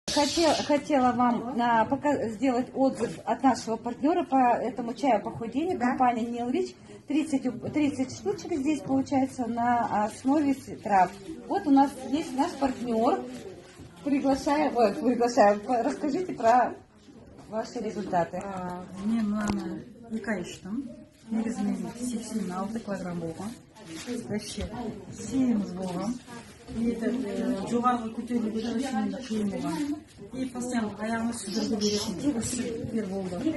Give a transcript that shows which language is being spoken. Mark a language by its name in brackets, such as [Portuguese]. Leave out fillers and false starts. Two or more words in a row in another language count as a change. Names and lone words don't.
[Russian] Хотела вам сделать отзыв от нашего партнера по этому чаю похудения. Да. Компания Neil Rich. 30 штучек здесь получается на основе трав. Вот у нас есть наш партнер. Приглашаю. Расскажите про ваши результаты. [Kazakh] Мен мынаны 2 ай іштім. Негізінен 86 килограмм болған. Вообще семіз болған. И жоғарғы көтерілуге вообще қиын болған. [Russian] И постоянно [Kazakh] аяғымды сүдіргі беретін супер болды.